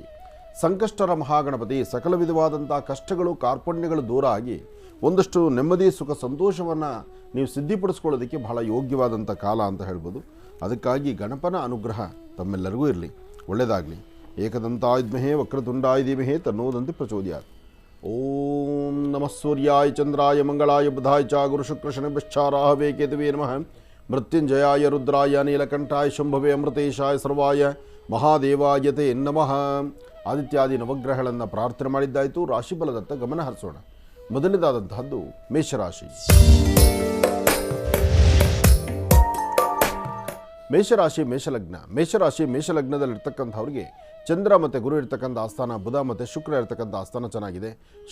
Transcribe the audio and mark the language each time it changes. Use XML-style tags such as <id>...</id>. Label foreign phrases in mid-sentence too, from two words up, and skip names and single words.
<kn>ಸಂಕಷ್ಟರ ಮಹಾಗಣಪತಿ ಸಕಲ ವಿಧವಾದಂಥ ಕಷ್ಟಗಳು ಕಾರ್ಪಣ್ಯಗಳು ದೂರ ಆಗಿ ಒಂದಷ್ಟು ನೆಮ್ಮದಿ ಸುಖ ಸಂತೋಷವನ್ನು ನೀವು ಸಿದ್ಧಿಪಡಿಸ್ಕೊಳ್ಳೋದಕ್ಕೆ ಬಹಳ ಯೋಗ್ಯವಾದಂಥ ಕಾಲ ಅಂತ ಹೇಳ್ಬೋದು. ಅದಕ್ಕಾಗಿ ಗಣಪನ ಅನುಗ್ರಹ ತಮ್ಮೆಲ್ಲರಿಗೂ ಇರಲಿ. ಒಳ್ಳೆಯದಾಗಲಿ.</kn> <sa>ಏಕದಂತಾಯುಧ್ಮಹೇ ವಕ್ರತುಂಡಾಯ ಧೀಮಹಿ ತನ್ನೋ ದಂತಿ ಪ್ರಚೋದಯಾತ್. ಓಂ ನಮಃ ಸೂರ್ಯಾಯ ಚಂದ್ರಾಯ ಮಂಗಳಾಯ ಬುಧಾಯ ಚ ಗುರುಶುಕ್ರ ಶನಿಶ್ಚಾರಾಹವೇ ಕೇತುವೇ ನಮಃ. ಮೃತ್ಯುಂಜಯಾಯ ರುದ್ರಾಯ ನೀಲಕಂಠಾಯ ಶಂಭವೇ ಅಮೃತೇಶಾಯ ಸರ್ವಾಯ ಮಹಾದೇವಾಯ ತೇ ನಮಃ.</sa> <kn>ಆದಿತ್ಯಾದಿ ನವಗ್ರಹಗಳನ್ನು ಪ್ರಾರ್ಥನೆ ಮಾಡಿದ್ದಾಯಿತು. ರಾಶಿಫಲದತ್ತ ಗಮನ ಹರಿಸೋಣ. ಮೊದಲನೇದಾದಂತಹದ್ದು ಮೇಷರಾಶಿ. ಮೇಷರಾಶಿ ಮೇಷಲಗ್ನ. ಮೇಷರಾಶಿ ಮೇಷಲಗ್ನದಲ್ಲಿರ್ತಕ್ಕಂಥವ್ರಿಗೆ ಚಂದ್ರ ಮತ್ತು ಗುರು ಇರ್ತಕ್ಕಂಥ ಆಸ್ಥಾನ, ಬುಧ ಮತ್ತು ಶುಕ್ರ ಇರ್ತಕ್ಕಂಥ ಆಸ್ಥಾನ ಚೆನ್ನಾಗಿದೆ.</kn>